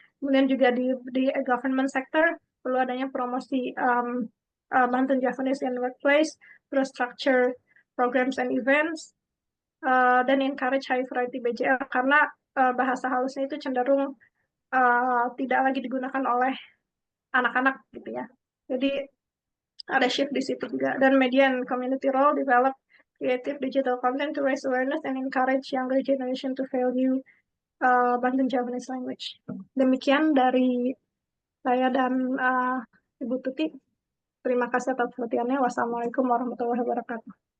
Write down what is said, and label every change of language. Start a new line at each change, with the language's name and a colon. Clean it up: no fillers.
Indonesian: Kemudian juga di government sector perlu adanya promosi
English: Banten Javanese in workplace,
Indonesian: terus
English: structure programs and events,
Indonesian: dan
English: encourage high variety BJL
Indonesian: karena bahasa halusnya itu cenderung tidak lagi digunakan oleh anak-anak gitu ya. Jadi ada shift di situ juga.
English: Dan media and community role develop creative digital content to raise awareness and encourage younger generation to value Banten Javanese language.
Indonesian: Demikian dari saya dan Ibu Tuti. Terima kasih atas perhatiannya. Wassalamualaikum warahmatullahi wabarakatuh.